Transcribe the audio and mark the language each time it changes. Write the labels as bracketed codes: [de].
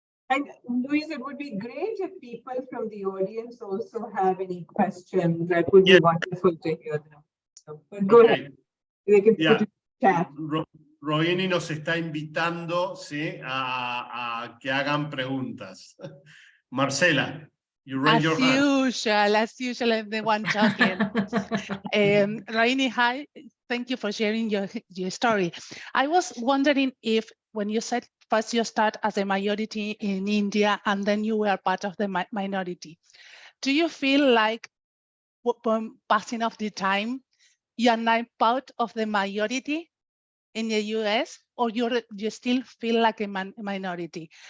[en] And Luis, it would be great if people from the audience also have any questions. That would be wonderful to hear them. So, but go ahead. They can put it in chat. [es] Rohini nos está invitando, ¿sí?, a que hagan preguntas. [en] Marcela, you raise your hand. As usual, I'm the one talking. Rohini, hi. Thank you for sharing your story. I was wondering if, when you said first you start as a majority in India and then you were part of the minority, do you feel like passing of the time, you are now part of the majority in the US, or you still feel like a minority?